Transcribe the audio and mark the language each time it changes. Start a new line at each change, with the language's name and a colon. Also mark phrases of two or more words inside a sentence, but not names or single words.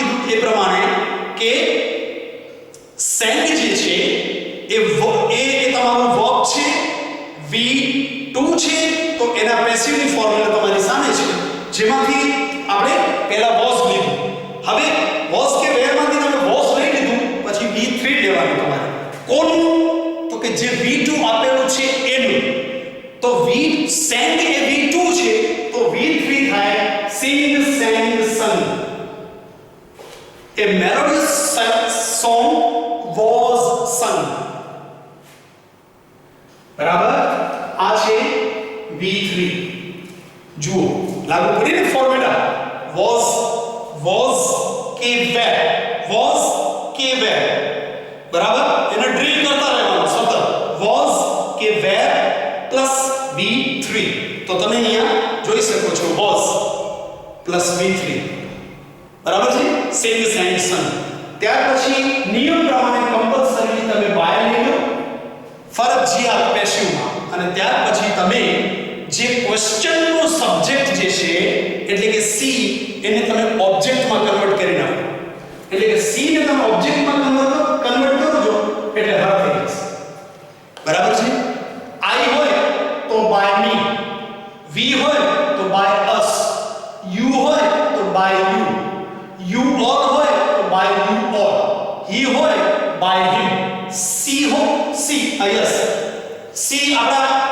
Gujarati: કીધું એ પ્રમાણે કે sang જે છે એ તમારું વર્બ છે V2 છે તો એના પેસિવની ફોર્મ્યુલા તમારી સામે છે જેમાંથી આપણે પહેલા was લીધું હવે was કે where માંથી તમે was લઈ લીધું પછી V3 લેવાનું તમારે કોનું તો કે જે V2 આપેલું છે એનું તો sang એ V2 છે તો V3 થાય
English: sing sang sung a melodious song was sung
Gujarati: બરાબર આ છે V3 જુઓ લાગુ કરીને ફોર્મ્યુલા was કે where બરાબર એને ડ્રીલ કરતા રહેવાનું સતત was કે where પ્લસ V3 તો તમે અહીંયા જોઈ શકો છો was પ્લસ V3 બરાબર છે
English: sing sang sung
Gujarati: ત્યાર પછી નિયમ પ્રમાણે કમ્પલસરી તમે બાય લઈ લો ફરજિયાત પેસિવમાં અને ત્યાર પછી તમે જે ક્વેશ્ચનનો સબ્જેક્ટ જે છે એટલે કે સી એને તમે ઓબ્જેક્ટમાં કન્વર્ટ કરી નાખો એટલે કે સી ને તમે ઓબ્જેક્ટમાં કન્વર્ટ કરજો એટલે હર થઈ જશે બરાબર છે આઈ હોય તો
English: by me
Gujarati: વી હોય તો
English: by us
Gujarati: યુ હોય તો
English: by you all
Gujarati: હોય તો
English: by you all
Gujarati: હી હોય
English: by him she yes she
Gujarati: આપણા